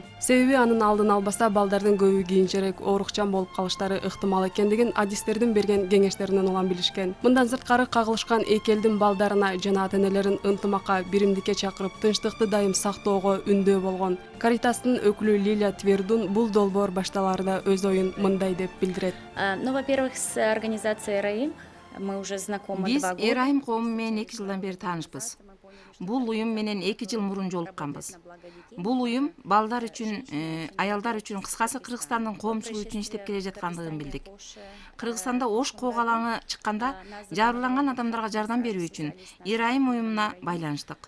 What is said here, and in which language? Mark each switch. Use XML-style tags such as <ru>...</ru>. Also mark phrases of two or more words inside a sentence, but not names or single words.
<ky>Себеби анын алдын албаса балдардын көбү кийинчерээк оорукчан болуп калыштары ыктымал экендигин адистердин берген кеңештеринен улам билишкен. Мындан сырткары кагылышкан эки элдин балдарына жана ата-энелерин ынтымакка, биримдикке чакырып, тынчтыкты дайым сактоого үндөө болгон Caritas'тын өкүлү Лилия Твердун бул долбоор башталаарда өз оюн мындай деп билдирет.</ky> <ru>Во-первых, с организацией Эр айым мы уже знакомы 2 года.</ru> <ky>Биз Эр айым коому менен 2 жылдан бери таанышпыз. Бул уюм менен 2 жыл мурун жолукканбыз. Бул уюм балдар үчүн, аялдар үчүн, кыскасы Кыргызстандын коомчулугу үчүн иштеп келе жаткандыгын билдик. Кыргызстанда Ош кол калаңы чыкканда жабырланган адамдарга жардам берүү үчүн Эр айым уюмуна байланыштык.</ky>